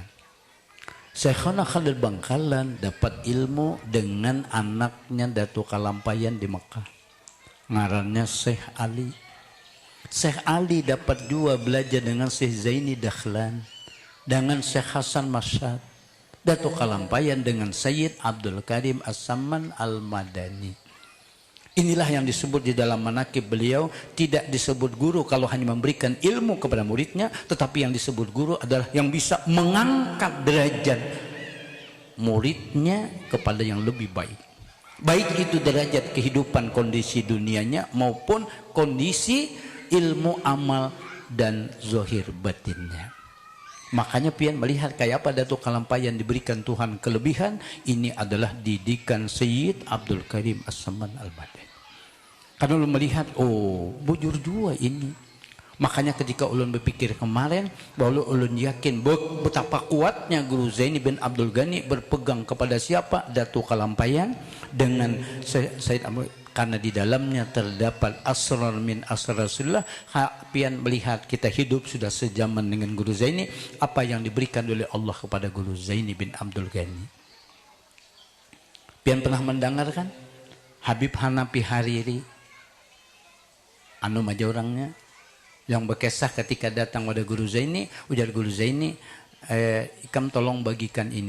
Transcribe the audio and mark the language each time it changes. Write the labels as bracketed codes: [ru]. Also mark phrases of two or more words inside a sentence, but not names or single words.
[id] Syekhona Khalil Bangkalan dapat ilmu dengan anaknya Datu Kalampayan di Mekah. [bjn] Ngarannya Syekh Ali. [id] Syekh Ali dapat juga belajar dengan Syekh Zaini Dakhlan, dengan Syekh Hasan Masyad. Datu Kalampayan dengan Sayyid Abdul Karim As-Samman Al-Madani. Inilah yang disebut di dalam manaqib beliau, tidak disebut guru kalau hanya memberikan ilmu kepada muridnya, tetapi yang disebut guru adalah yang bisa mengangkat derajat muridnya kepada yang lebih baik. Baik itu derajat kehidupan kondisi dunianya maupun kondisi ilmu amal dan zahir batinnya. Makanya pian melihat kayak apa Datuk Kalampayan diberikan Tuhan kelebihan, ini adalah didikan Sayyid Abdul Karim As-Samman Al-Madani. [bjn] Karena ulun melihat, bujur juga ini. [id] Makanya ketika ulun berpikir kemarin, bahwa ulun yakin betapa kuatnya Guru Zaini bin Abdul Ghani berpegang kepada siapa? Datuk Kalampayan dengan Sayyid Abdul, karena di dalamnya terdapat [ar] asrar min asrar Rasulullah. [id] Pian melihat kita hidup sudah sejaman dengan Guru Zaini, apa yang diberikan oleh Allah kepada Guru Zaini bin Abdul Ghani. Pian pernah mendengarkan Habib Hanafi Hariri, anu maja orangnya, yang berkisah ketika datang pada Guru Zaini, ujar Guru Zaini, [bjn] ikam tolong bagikan ini.